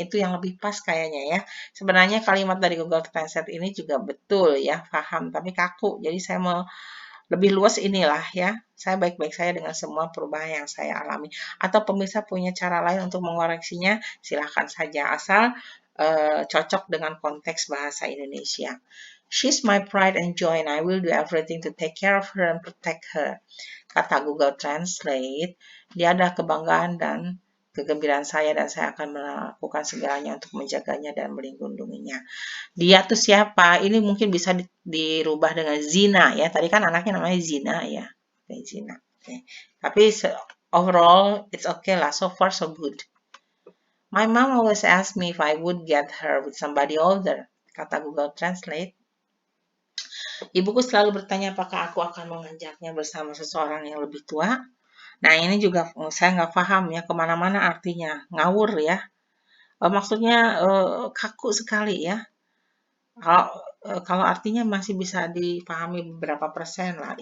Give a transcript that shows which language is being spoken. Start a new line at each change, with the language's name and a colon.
Indonesian: Itu yang lebih pas kayaknya ya. Sebenarnya kalimat dari Google Translate ini juga betul ya, paham, tapi kaku. Jadi saya mau lebih luas inilah ya. Saya baik-baik saja dengan semua perubahan yang saya alami. Atau pemirsa punya cara lain untuk mengoreksinya, silahkan saja. Asal cocok dengan konteks bahasa Indonesia.
English: She's my pride and joy and I will do everything to take care of her and protect her.
Indonesian: Kata Google Translate, dia adalah kebanggaan dan kegembiraan saya dan saya akan melakukan segalanya untuk menjaganya dan melindunginya. Dia tuh siapa? Ini mungkin bisa dirubah dengan Zina ya. Tadi kan anaknya namanya Zina ya. Oke, Zina. Oke.
English: Tapi overall it's okay lah. So far so good. My mom always asked me if I would get her with somebody older.
Indonesian: Kata Google Translate. Ibuku selalu bertanya apakah aku akan mengajaknya bersama seseorang yang lebih tua. Nah ini juga saya nggak paham ya kemana-mana artinya. Ngawur ya. Maksudnya kaku sekali ya. Kalau artinya masih bisa dipahami beberapa persen lah.